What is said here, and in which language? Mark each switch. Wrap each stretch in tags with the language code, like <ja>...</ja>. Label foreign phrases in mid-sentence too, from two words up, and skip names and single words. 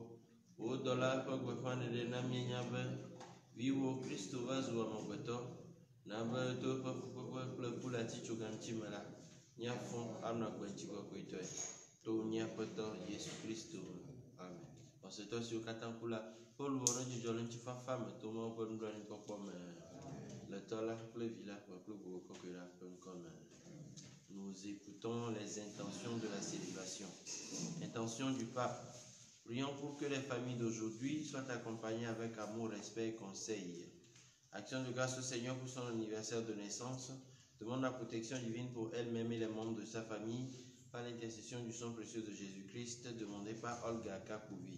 <ee>Wò dɔla ƒe gbeƒãɖeɖe na míenya be viwò Kristo va zu amegbetɔ na be to eƒe fukpekpe kple ku le atitsogaŋtsi me la míafɔ anɔ agbe ŋutikɔkɔetɔe to míaƒetɔ Yesu Kristo. Amen. Xɔsetɔ siwo katã ku la ƒe luʋɔ ne dzidzɔ le ŋutifafa me to Mawu ƒe nublanuikpɔkpɔ me le tɔ la kple vi la kple gbogbo kɔkɔe la ƒe ŋkɔ me.</ee> <fr>Nous écoutons les intentions de la célébration. Intention du pape. Prions pour que les familles d'aujourd'hui soient accompagnées avec amour, respect et conseil. Action de grâce au Seigneur pour son anniversaire de naissance. Demande la protection divine pour elle-même et les membres de sa famille par l'intercession du sang précieux de Jésus-Christ, demandé par Olga Kakouvi.</fr>